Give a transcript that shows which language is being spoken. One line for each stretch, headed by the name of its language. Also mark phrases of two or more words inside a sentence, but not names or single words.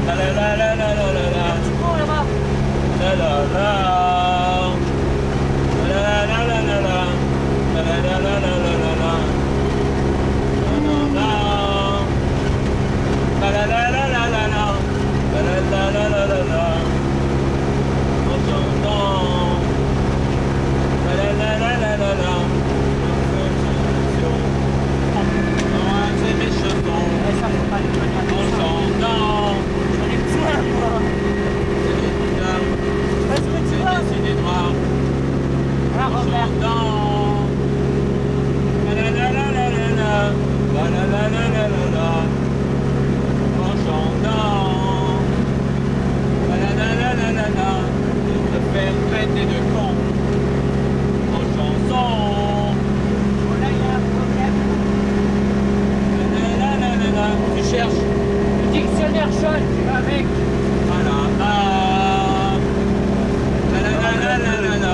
French: la la la la la la. Tu cours là-bas. La la la. La la la la la la. La la la la la la la la. La la la la la la la. La la la la la la la. En chantant. La la la la la la la. C'est mes chetons. Eh, ça faut pas les connaître. En chantant. J'en ai besoin, moi. C'est des dames. Est-ce que tu vas? C'est des noirs. Ah, En Robert. chantant. La la la la la la la. La la la la la la la. En chantant. La la la la la la la. De se faire traiter de con. En chanson. Oh là, il y a un problème. La la la la la. Tu cherches. Le dictionnaire jaune, tu vas avec. La la la. La la la la la la la.